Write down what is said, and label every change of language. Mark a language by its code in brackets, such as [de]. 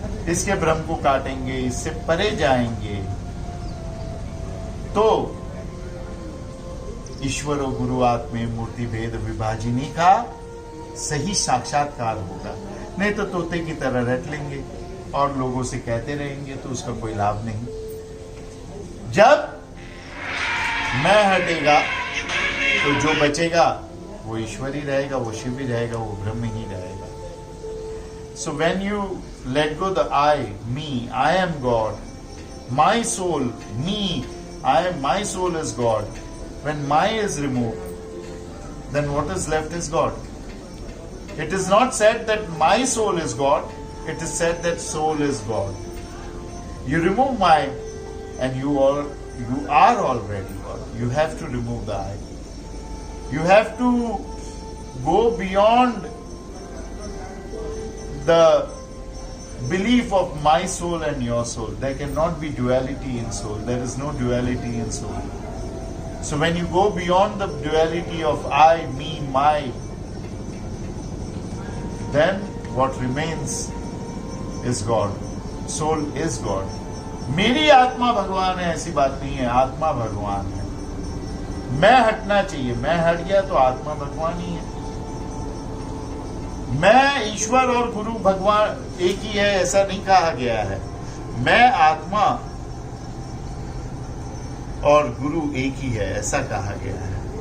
[hi] इसके भ्रम को काटेंगे, इससे परे जाएंगे, तो ईश्वर और गुरु आत्मे मूर्ति भेद विभाजिनी का सही साक्षात्कार होगा। नहीं तो तोते की तरह रट लेंगे और लोगों से कहते रहेंगे, तो उसका कोई लाभ नहीं। जब मैं हटेगा तो जो बचेगा वो ईश्वर ही रहेगा, वो शिव ही रहेगा, वो ब्रह्म ही रहेगा। [en] So when you let go the I, me, I am God, my soul, me, my soul is God. When my is removed, then what is left is God. It is not said that my soul is God, it is said that soul is God. You remove my, and you are already God. You have to remove the I. You have to go beyond the belief of my soul and your soul. There cannot be duality in soul. There is no duality in soul. So when you go beyond the duality of I, me, my, then what remains is God. Soul is God. [hi] मेरी आत्मा भगवान है, ऐसी बात नहीं है। आत्मा भगवान है। मैं हटना चाहिए, मैं हट गया तो आत्मा भगवान ही है। मैं ईश्वर और गुरु भगवान एक ही है, ऐसा नहीं कहा गया है। मैं आत्मा और गुरु एक ही है, ऐसा कहा गया है।